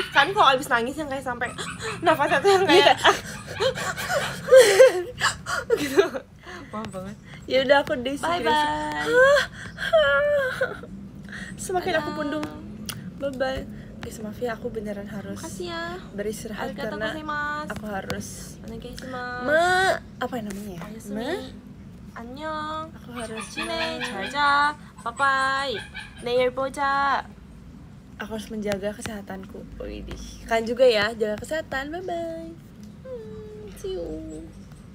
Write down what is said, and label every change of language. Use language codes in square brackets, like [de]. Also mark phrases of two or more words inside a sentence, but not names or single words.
[id] Kan kalau abis nangis yang kayak sampai nafasnya tuh yang kayak gitu. Maaf banget. Ya udah aku Desi. Bye Gracie. bye. Semakin aku Dadah. pundung. [en] Bye bye. [id] Guys, maaf ya aku beneran harus Makasih ya. beristirahat [ja] Arigatou [id] karena [ja] gozaimasu. [id] aku harus [ko] 안녕히 [id] apa namanya ya? [ko] 계세요. 안녕. [id] Aku harus [ko] 지내. 잘자. 바이바이. 내일 보자. [id] aku harus menjaga kesehatanku. Widih. Kan juga ya, jaga kesehatan. [en] Bye bye. See you.